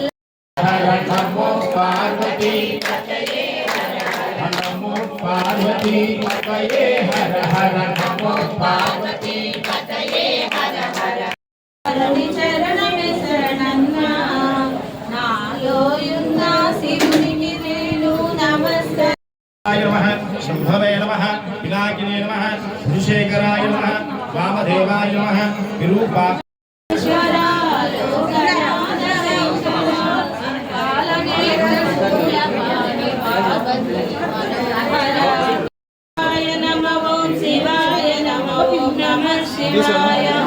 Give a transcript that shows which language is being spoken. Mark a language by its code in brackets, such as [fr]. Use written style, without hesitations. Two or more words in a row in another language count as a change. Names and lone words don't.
[sa] నమో పార్వతీ పతయే హర హర నమో పార్వతీ పతయే హర హర నమో పార్వతీ పతయే హర హర [te] హరి చరణమే శరణన్నా నాలో ఉన్న శివునికి నేను నమస్కారం [sa] नमः शंभवे नमः पिनाकिने नमः भूषेकराय नमः वामदेवाय नमः विरूपा शिवाय नमः ओम शिवाय नमः ओम नमः शिवाय